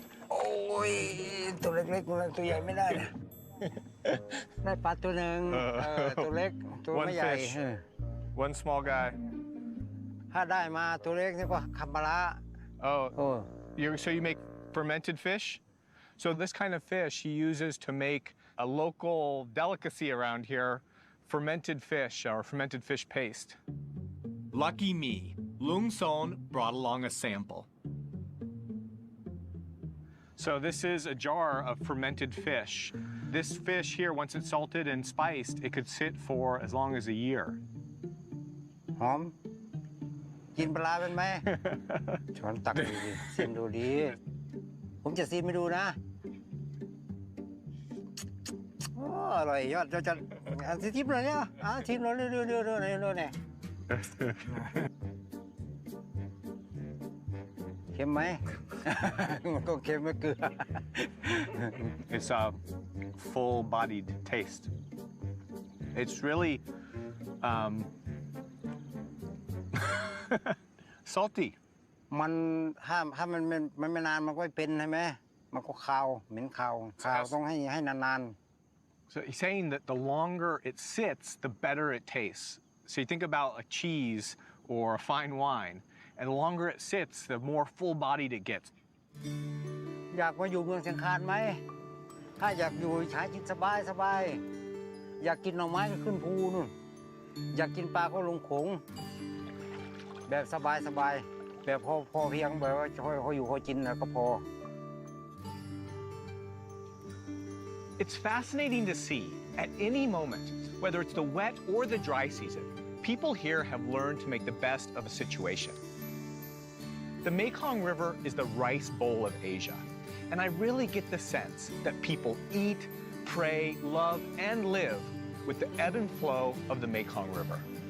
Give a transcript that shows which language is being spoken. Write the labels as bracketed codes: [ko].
[th] โอ้ยตัวเล็กๆตัวใหญ่ไม่ได้นะได้ปลาตัวหนึ่งตัวเล็กตัวไม่ใหญ่ [en] One fish. One small guy. [th] ถ้าได้มาตัวเล็กนี่ก็คำปลาร้า [en] Oh, so you make fermented fish? So this kind of fish he uses to make a local delicacy around here, fermented fish or fermented fish paste. Lucky me, Lung Son brought along a sample. So this is a jar of fermented fish. This fish here, once it's salted and spiced, it could sit for as long as a year. [th] หอมกินปลาเป็นไหม ช้อนตักดูดิชิมดูดิผมจะชิมให้ดูนะโอ้อร่อยยอดจะชิมเลยเนี่ยชิมเลยเรื่อยๆเนี่ยเค็มไหม มันก็เค็มไม่เกลือ [en] It's a full-bodied taste. It's really salty. [th] มันถ้ามันไม่นานมันก็ไม่เป็นใช่ไหมมันก็คาวเหม็นคาวต้องให้นาน [en] So he's saying that the longer it sits, the better it tastes. So you think about a cheese or a fine wine, and the longer it sits, the more full-bodied it gets. [th] อยากมาอยู่เมืองเชียงคานไหมถ้าอยากอยู่ใช้ชีวิตสบายอยากกินหน่อไม้ก็ขึ้นภูนู่นอยากกินปลาก็ลงโขงแบบสบายแบบพอเพียงแบบว่าพออยู่พอกินแล้วก็พอ [en] It's fascinating to see, at any moment, whether it's the wet or the dry season, people here have learned to make the best of a situation. The Mekong River is the rice bowl of Asia, and I really get the sense that people eat, pray, love, and live with the ebb and flow of the Mekong River.